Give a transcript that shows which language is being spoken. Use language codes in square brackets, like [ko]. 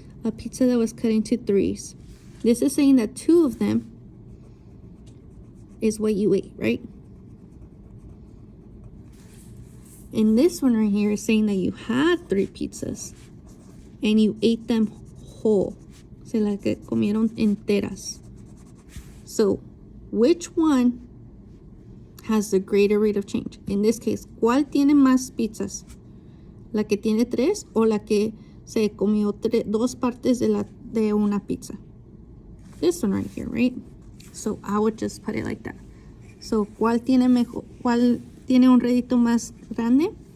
[en] A pizza that was cut into 3s. This is saying that 2 of them is what you ate, right? And this one right here is saying that you had 3 pizzas and you ate them whole. [es] Se las que comieron enteras. [en] So, which one has the greater rate of change? In this case, [es] ¿cuál tiene más pizzas? ¿La que tiene 3 o la que se comió 2 partes de una pizza? [en] This one right here, right? So I would just put it like that. [es] So, ¿cuál tiene mejor? ¿Cuál tiene un rédito más grande?